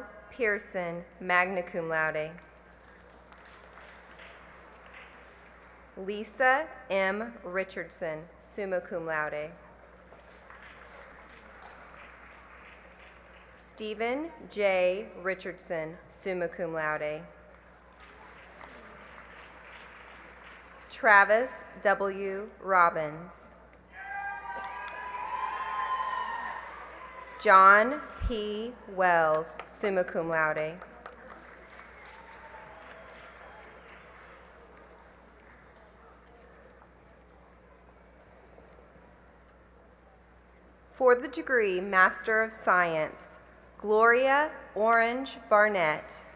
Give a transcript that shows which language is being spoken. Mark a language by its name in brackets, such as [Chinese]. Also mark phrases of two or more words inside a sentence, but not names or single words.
[English] Pearson, [Latin] magna cum laude. [English] Lisa M. Richardson, [Latin] summa cum laude. [English] Stephen J. Richardson, [Latin] summa cum laude. [English] Travis W. Robbins. John P. Wells, [Latin] summa cum laude. [English] For the degree Master of Science, Gloria Orange Barnett.